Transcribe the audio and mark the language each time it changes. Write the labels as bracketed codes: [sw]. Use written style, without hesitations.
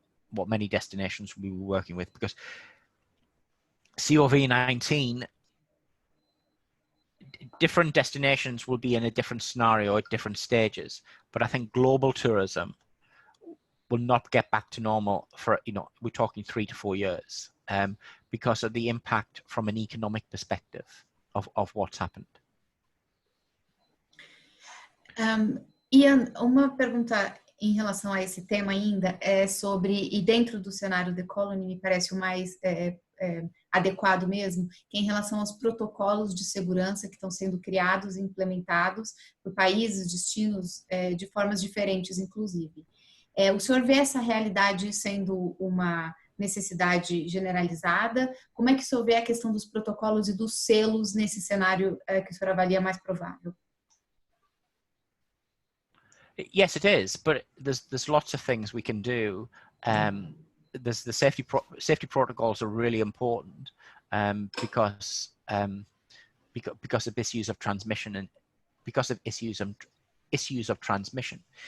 [en] What many destinations will be working with, because COVID-19, different destinations will be in a different scenario at different stages. But I think global tourism will not get back to normal for, we're talking 3 to 4 years, because of the impact from an economic perspective of what's happened. [pt] Ian, uma pergunta em relação a esse tema ainda é sobre, e dentro do cenário The Colony me parece o mais adequado mesmo, que é em relação aos protocolos de segurança que estão sendo criados e implementados por países, destinos, de formas diferentes, inclusive. O senhor vê essa realidade sendo uma necessidade generalizada? Como é que o senhor vê a questão dos protocolos e dos selos nesse cenário que o senhor avalia mais provável? [en] Yes, it is, but there's lots of things we can do. There's the safety protocols are really important because of issues of transmission and because of issues of transmission.